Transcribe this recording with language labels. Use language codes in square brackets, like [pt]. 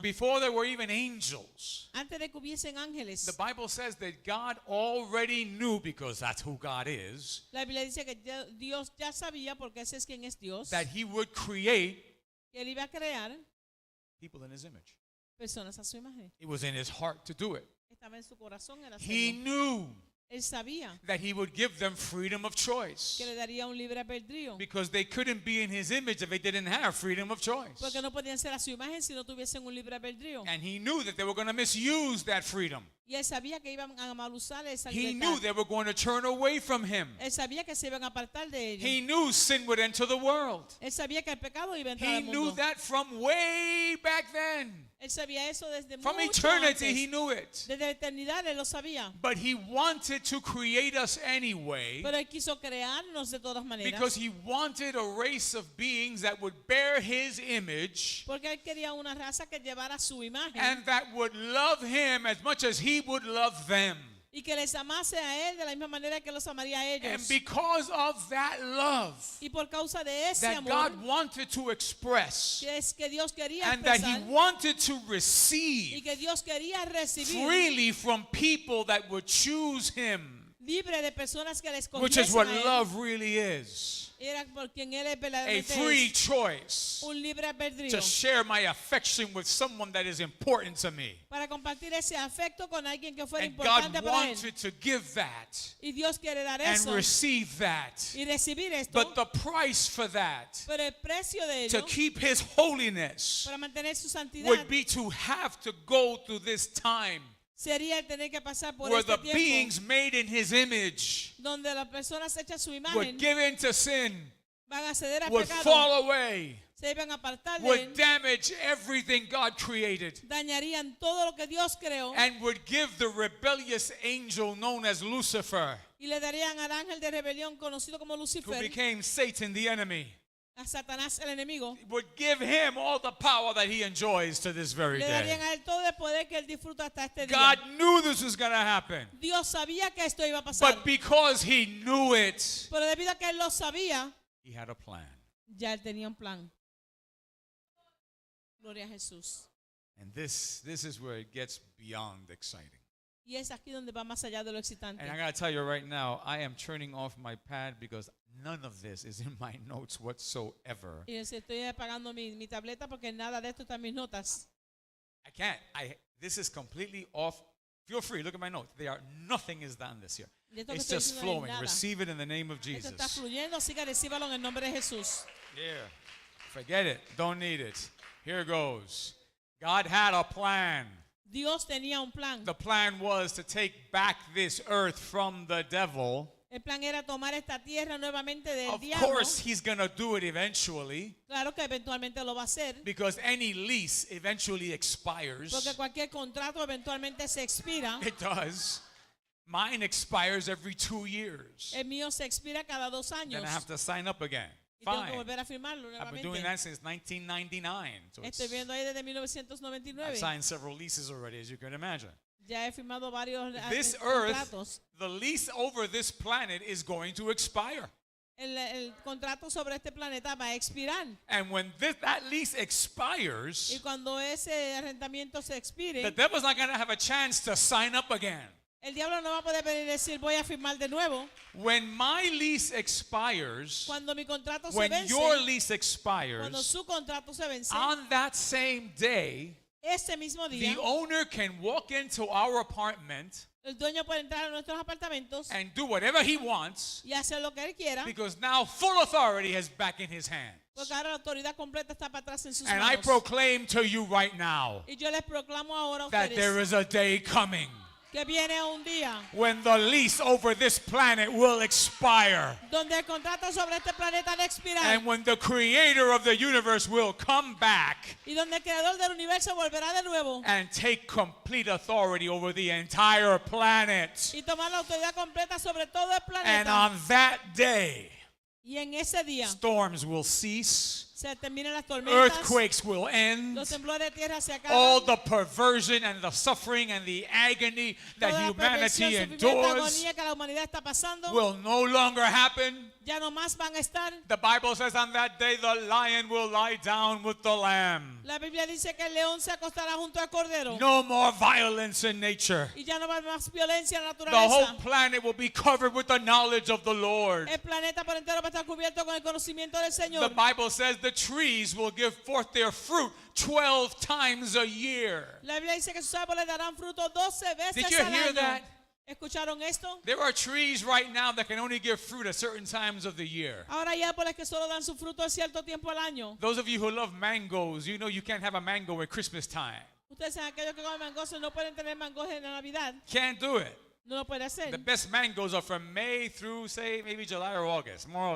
[en] Before there were even angels. [es] Antes de que hubiesen ángeles. [en] The Bible says that God already knew, because that's who God is, [es] La Biblia dice que Dios ya sabía, porque ese es quien es Dios, [en] that he would create [es] que él iba a crear [en] people in his image. [es] personas a su imagen. [en] It was in his heart to do it. [es] Estaba en su corazón el [en] He [es] hacerlo. [en] knew [es] Él sabía [en] that he would give them freedom of choice, [es] que le daría un libre albedrío, [en] because they couldn't be in his image if they didn't have freedom of choice. [es] porque no podían ser a su imagen si no tuviesen un libre albedrío. [en] And he knew that they were going to misuse that freedom. [es] Y él sabía que iban a mal usar esa [en] He [es] libertad. [en] knew they were going to turn away from him. [es] Él sabía que se iban a apartar de ellos. [en] He knew sin would enter the world. [es] Él sabía que el pecado iba a entrar [en] He [es] al [en] knew [es] mundo. [en] that from way back then. [es] Él sabía eso desde [en] From [es] mucho [en] eternity, [es] antes. [en] he knew it. [es] Desde la eternidad él lo sabía. [en] But he wanted to create us anyway, [es] Pero él quiso crearnos de todas maneras. [en] because he wanted a race of beings that would bear his image [es] Porque él quería una raza que llevara su imagen [en] and that would love him as much as he would love them. [es] y que les amase a él de la misma manera que los amaría a ellos. [en] And because of that love [es] Y por causa de ese [en] that [es] amor [en] God wanted to express, [es] que es que Dios quería [en] and that he [es] expresar [en] wanted to [es] y [en] receive [es] que Dios quería recibir [en] freely from people that would choose him, [es] libre de personas que les [en] which is what [es] cogiesen a él. [en] love really is. [es] Era por quien él es [en] A [es] verdaderamente [en] free [es] es, [en] choice [es] un libre albedrío [en] to share my affection with someone that is important to me. [es] para compartir ese afecto con alguien que fuera [en] And [es] importante [en] God [es] para él. [en] wanted to give that [es] Y Dios quiere dar [en] and [es] eso [en] receive that. [es] y recibir esto, [en] But the price for that, [es] pero el precio de [en] to [es] ello [en] keep his holiness, [es] para mantener su santidad [en] would be to have to go through this time [es] sería el tener que pasar por [en] where [es] este [en] the [es] tiempo [en] beings made in his image [es] donde las personas hechas su [en] would [es] imagen [en] give in to sin, [es] van a ceder al [en] would [es] pecado, [en] fall away, [es] se iban a apartar de [en] would [es] él, [en] damage everything God created, [es] dañarían todo lo que Dios creó [en] and would give the rebellious angel known as Lucifer, [es] y le darían al ángel de rebelión conocido como [en] who [es] Lucifer, [en] became Satan the enemy, [es] a Satanás el enemigo, [en] would give him all the power that he enjoys to this very [es] le darían [en] day. [es] a él todo el poder que él disfruta hasta este [en] God [es] día. [en] knew this was going to happen, [es] Dios sabía que esto iba a pasar, [en] but because he knew it, [es] pero debido a que él lo sabía, [en] he had a plan. [es] ya él tenía un plan. Gloria a Jesús. [en] And this is where it gets beyond exciting. [es] Y es aquí donde va más allá de lo excitante. [en] And I got to tell you right now, I am turning off my pad because none of this is in my notes whatsoever. [es] Y estoy apagando mi tableta porque nada de esto está en mis notas. [en] I can't. This is completely off. Feel free, look at my notes. Nothing is done this year. [es] Y esto que [en] It's [es] estoy [en] just [es] diciendo es [en] flowing. [es] nada. [en] Receive it in the name of [es] Esto está [en] Jesus. [es] fluyendo, así que recíbalo en el nombre de Jesús. [en] Yeah. Forget it. Don't need it. Here goes. God had a plan. [es] Dios tenía un plan. [en] The plan was to take back this earth from the devil. [es] El plan era tomar esta tierra nuevamente del [en] Of [es] diablo. [en] course, he's going to do it eventually, [es] Claro que eventualmente lo va a hacer. [en] because any lease eventually expires. [es] Porque cualquier contrato eventualmente se expira. [en] It does. Mine expires every 2 years. [es] El mío se expira cada 2 años. [en] Then I have to sign up again. [es] Y tengo que [en] Fine. [es] volver a firmarlo [en] I've been doing [es] nuevamente. [en] that since 1999. So [es] Estoy viendo ahí desde 1999. [en] I've signed several leases already, as you can imagine. [es] Ya he firmado varios [en] This earth, [es] contratos. [en] the lease over this planet is going to expire. [es] El contrato sobre este planeta va a expirar. [en] And when that lease [es] Y [en] expires, [es] cuando ese arrendamiento se expire, [en] the devil's not going to have a chance to sign up again. [es] el diablo no va a poder venir y decir voy a firmar de nuevo. [en] When my lease expires, [es] Cuando mi contrato se [en] when [es] vence, [en] your lease [es] cuando [en] expires, [es] su contrato se vence, [en] on that same day, [es] ese mismo día, [en] the owner can walk into our apartment [es] El dueño puede entrar a nuestros apartamentos [en] and do whatever he wants [es] y hacer lo que él quiera, [en] because now full authority is back in his hands. [es] porque ahora la autoridad completa está para atrás en sus [en] And I [es] manos. [en] proclaim to you right now [es] Y yo les proclamo ahora a [en] that there [es] ustedes [en] is a day coming [es] que viene un día [en] when the lease over this planet will expire. [es] donde el contrato sobre este planeta va a expirar [en] And when the creator of the universe will come back [es] y donde el creador del universo volverá de nuevo [en] and take complete authority over the entire planet. [es] y tomar la autoridad completa sobre todo el [en] And [es] planeta. [en] on that day, [es] Y en ese día [en] storms will cease, [es] se terminan las tormentas, [en] earthquakes will end, [es] los temblores de tierra se [en] all [es] acaban, [en] the perversion and the suffering and the agony that [es] toda la [en] humanity [es] perversión, sufrimiento, [en] endures [es] agonía que la humanidad está pasando, [en] will no longer happen. [es] ya no más van a estar. [en] The Bible says on that day the lion will lie down with the lamb. [es] La Biblia dice que el león se acostará junto al cordero [en] No more violence in nature. [es] y ya no va a haber más violencia en la [en] The whole [es] naturaleza. [en] planet will be covered with the knowledge of the Lord. [es] El planeta por entero va a estar cubierto con el conocimiento del [en] The [es] Señor. [en] Bible says the trees will give forth their fruit 12 times a year. [es] La Biblia dice que sus árboles darán fruto 12 veces [en] Did you [es] al [en] hear [es] año. [en] that? [es] ¿Escucharon esto? [en] There are trees right now that can only give fruit at certain times of the year. [es] Ahora hay árboles que solo dan su fruto a cierto tiempo al año. [en] Those of you who love mangoes, you know you can't have a mango at Christmas time. [es] Ustedes saben, aquellos que comen mangos no pueden tener mangos en la Navidad. [en] Can't do it. [es] No lo puede hacer. [en] The best mangoes are from May through, say, maybe July or August, more or